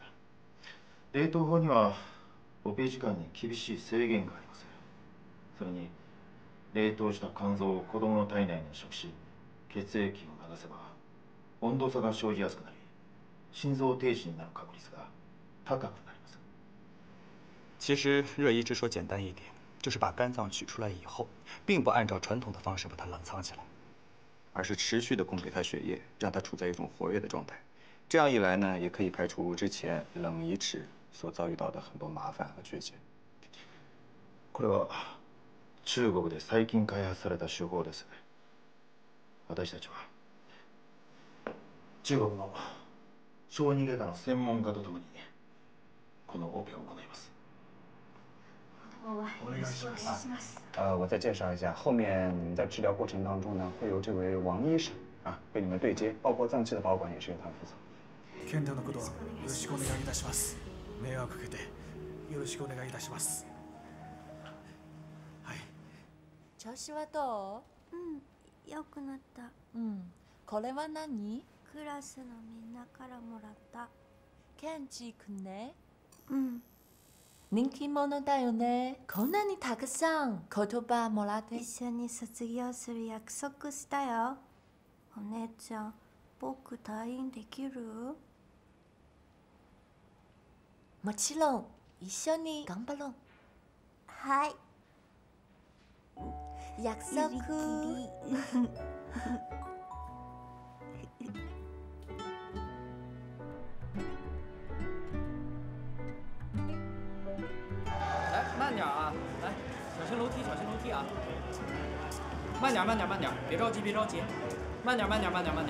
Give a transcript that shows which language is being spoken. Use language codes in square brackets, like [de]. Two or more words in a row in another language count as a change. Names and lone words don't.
[ja] 冷凍法にはオペ時間に厳しい制限があります。それに冷凍した肝臓を子供の体内に移植し、血液を流せば温度差が生じやすくなり、心臓停止になる確率が高くなります。 [zh] 其实热移植说简单一点，就是把肝脏取出来以后，并不按照传统的方式把它冷藏起来，而是持续的供给它血液，让它处在一种活跃的状态。这样一来呢，也可以排除之前冷移植所遭遇到的很多麻烦和缺陷。 [ja] これは中国で最近開発された手法です。私たちは中国の小児外科の専門家とともにこのオペを行います。お願いします。 [zh] 我再介绍一下，后面你们在治疗过程当中呢，会由这位王医生啊跟你们对接，包括脏器的保管也是由他负责。 [ja] 健太のことはよろしくお願いいたします。迷惑かけてよろしくお願いいたします。はい。調子はどう？良くなった。これは何？クラスのみんなからもらった。ケンジ君ね。うん。人気者だよね。こんなにたくさん言葉もらって。一緒に卒業する約束したよ。お姉ちゃん、僕退院できる？もちろん一緒に頑張ろう。はい。約束。 [zh] 来，慢点啊！来，小心楼梯，小心楼梯啊！慢点，慢点，慢点，别着急，别着急，慢点，慢点，慢点，慢点。